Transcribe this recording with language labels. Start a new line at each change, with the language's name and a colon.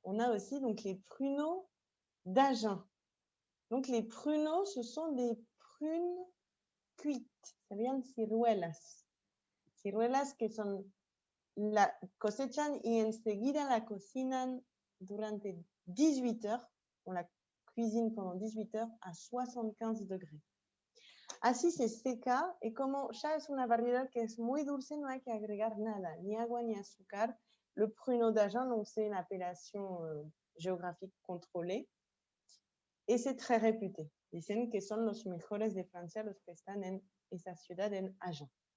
French: On a aussi donc les pruneaux d'Agen. Donc, les pruneaux, ce sont des prunes cuites.
Spanish: Serían ciruelas. Ciruelas que son, la cosechan y enseguida la cocinan durante 18 heures.
French: On la cuisine pendant 18 heures à 75 degrés.
Spanish: Así se seca y como ya es una variedad que es muy dulce, no hay que agregar nada, ni agua ni azúcar.
French: Le pruneau d'Agen, donc c'est une appellation géographique contrôlée. Et c'est très réputé.
Spanish: Dicen que son los mejores de Francia los que están en esa ciudad en Agen.